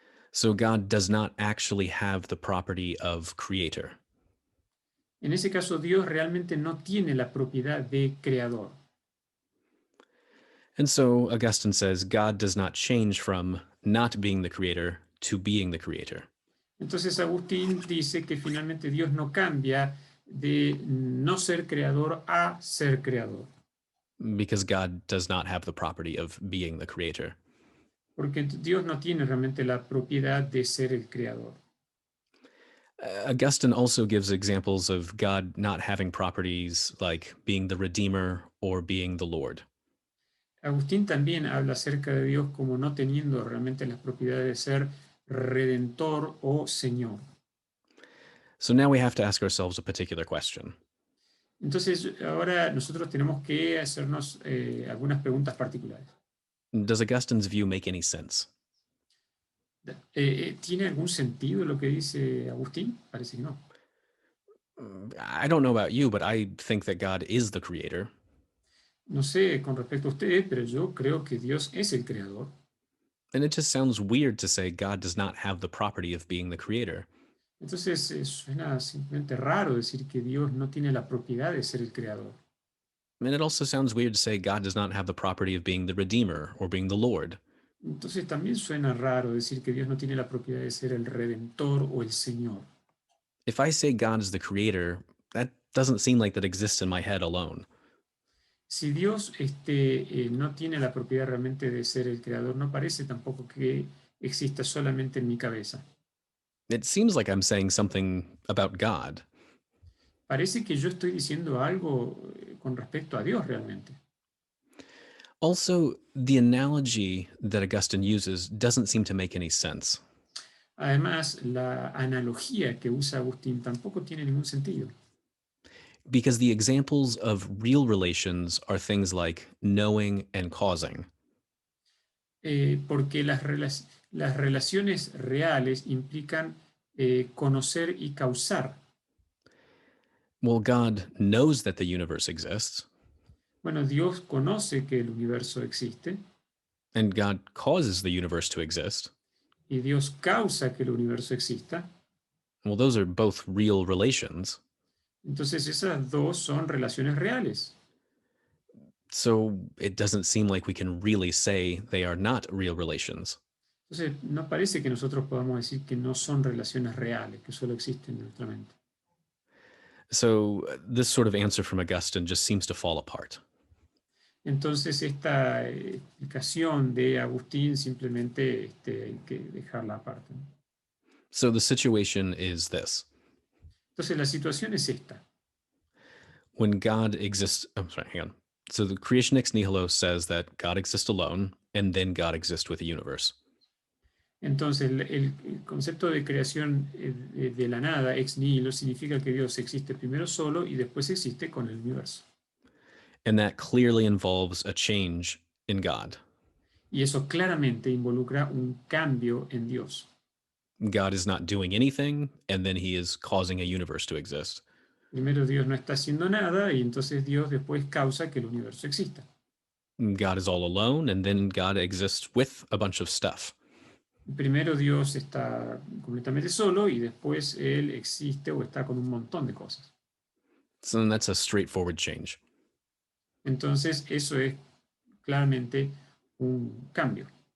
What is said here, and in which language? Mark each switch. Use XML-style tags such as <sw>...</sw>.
<en>So God does not actually have the property of creator.</en> <es>En ese caso, Dios realmente no tiene la propiedad de creador.</es> <en>And so Augustine says God does not change from not being the creator to being the creator.</en> <es>Entonces Agustín dice que finalmente Dios no cambia de no ser creador a ser creador.</es> <en>Because God does not have the property of being the creator.</en> <es>Porque Dios no tiene realmente la propiedad de ser el creador.</es> <en>Augustine also gives examples of God not having properties like being the Redeemer or being the Lord.</en> <es>Agustín también habla acerca de Dios como no teniendo realmente las propiedades de ser redentor o señor.</es> <en>So now we have to ask ourselves a particular question.</en> <es>Entonces ahora nosotros tenemos que hacernos algunas preguntas particulares.</es> <en>Does Augustine's view make any sense?</en> <es>¿Tiene algún sentido lo que dice Agustín? Parece que no.</es> <en>I don't know about you, but I think that God is the creator.</en> <es>No sé con respecto a ustedes, pero yo creo que Dios es el creador.</es> <en>And it just sounds weird to say God does not have the property of being the creator.</en> <es>Entonces suena simplemente raro decir que Dios no tiene la propiedad de ser el creador.</es> <en>And it also sounds weird to say God does not have the property of being the Redeemer or being the Lord.</en> <es>Entonces también suena raro decir que Dios no tiene la propiedad de ser el redentor o el señor.</es> <en>If I say God is the creator, that doesn't seem like that exists in my head alone.</en> <es>Si Dios no tiene la propiedad realmente de ser el creador, no parece tampoco que exista solamente en mi cabeza.</es> <en>It seems like I'm saying something about God.</en> <es>Parece que yo estoy diciendo algo con respecto a Dios realmente.</es> <en>Also, the analogy that Augustine uses doesn't seem to make any sense.</en> <es>Además, la analogía que usa Agustín tampoco tiene ningún sentido.</es> <en>Because the examples of real relations are things like knowing and causing.</en> <es>Porque las relaciones reales implican conocer y causar.</es> <en>Well, God knows that the universe exists,</en> <es>Bueno, Dios conoce que el universo existe</es> <en>and God causes the universe to exist.</en> <es>y Dios causa que el universo exista.</es> <en>Well, those are both real relations.</en> <es>Entonces esas dos son relaciones reales.</es> <en>So it doesn't seem like we can really say they are not real relations.</en> <es>Entonces no parece que nosotros podamos decir que no son relaciones reales, que solo existen en nuestra mente.</es> <en>So this sort of answer from Augustine just seems to fall apart.</en> <es>Entonces esta explicación de Agustín simplemente hay que dejarla aparte.</es> <en>So the situation is this.</en> <es>Entonces la situación es esta.</es> <en>When God exists, hang on. So the creation ex nihilo says that God exists alone, and then God exists with the universe.</en> <es>Entonces el concepto de creación de la nada, ex nihilo, significa que Dios existe primero solo y después existe con el universo.</es> <en>And that clearly involves a change in God.</en> <es>Y eso claramente involucra un cambio en Dios.</es> <en>God is not doing anything, and then he is causing a universe to exist.</en> <es>Primero Dios no está haciendo nada y entonces Dios después causa que el universo exista.</es> <en>God is all alone, and then God exists with a bunch of stuff.</en> <es>Primero Dios está completamente solo y después Él existe o está con un montón de cosas.</es> <en>So that's a straightforward change.</en> <es>Entonces eso es claramente un cambio.</es>